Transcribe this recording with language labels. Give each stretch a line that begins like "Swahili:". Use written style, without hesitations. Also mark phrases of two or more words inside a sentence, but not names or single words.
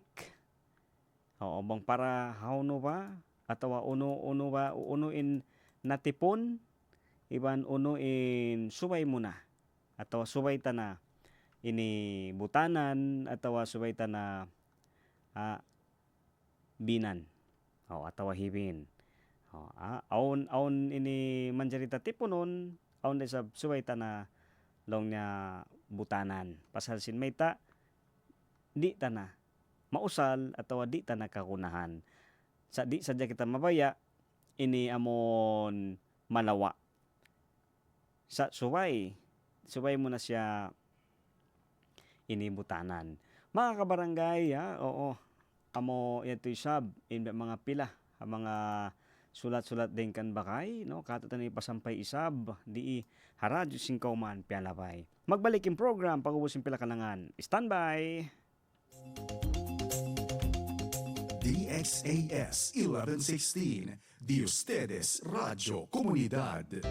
Tausug: Bang para hauno ba atawa uno ba uno in natipon iban uno in subay muna atawa subay ta na ini butanan atawa subay ta na binan atawa hibin. Aun ini manjarita tipunon aun sa subay ta na long niya butanan pasal sin may ta di ta na mausal atawa di ta nakakunahan. Di sadya kita mabaya ini amon malawa. Sa suway mo na siya inibutanan. Mga kabarangay, oo, amo ito sab in mga pila, mga sulat-sulat din kan bakay, no? Katatan ni pasampay isab, di haradyo singkauman pialabay. Magbalik yung program, pag-ubusin pila kanangan. Standby! DXAS 1116,
Spanish: de ustedes Radio Comunidad.